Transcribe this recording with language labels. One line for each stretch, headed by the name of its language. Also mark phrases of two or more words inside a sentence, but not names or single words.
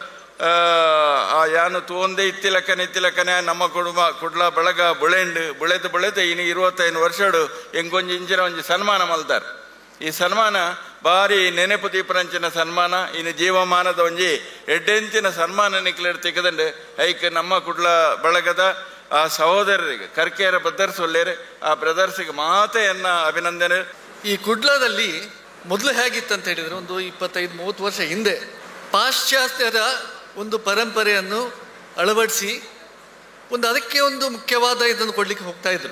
Tulu: ಯಾನು ತೂಂದೆ ಇತ್ತಿಲಕ್ಕನೆ ನಮ್ಮ ಕುಡ್ಲ ಬಳಗ ಬುಳೆದು ಇನಿ 25 ವರ್ಷಡು ಎಂಗೊಂಜಿ ಇಂಚಿನ ಒಂಜಿ ಸನ್ಮಾನ ಮಲ್ತಾರೆ ಈ ಸನ್ಮಾನ ಬಾರಿ ನೆನಪು ದೀಪರಂಚಿನ ಸನ್ಮಾನ ಇನ್ನು ಜೀವಮಾನದ ಒಂಜಿ ಎಡ್ಡೆಂಚಿನ ಸನ್ಮಾನ ನಿಕ್ಲೆಡ್ ತೆಗೆದಂಡು ಐಕ್ ನಮ್ಮ ಕುಡ್ಲ ಬಳಗದ ಆ ಸಹೋದರರಿಗೆ ಕರ್ಕೇರ ಬ್ರದರ್ಸ್ ಒಳ್ಳೆಯರೆ ಆ ಬ್ರದರ್ಸ್ಗೆ ಮಾತೆಯನ್ನ ಅಭಿನಂದನೆ.
Kannada: ಈ ಕುಡ್ಲದಲ್ಲಿ ಮೊದಲು ಹೇಗಿತ್ತಂತ ಹೇಳಿದರೆ ಒಂದು 25-30 ವರ್ಷ ಹಿಂದೆ ಪಾಶ್ಚಾತ್ಯರ ಒಂದು ಪರಂಪರೆಯನ್ನು ಅಳವಡಿಸಿ ಅದಕ್ಕೆ ಒಂದು ಮುಖ್ಯವಾದ ಇದನ್ನು ಕೊಡಲಿಕ್ಕೆ ಹೋಗ್ತಾ ಇದ್ರು.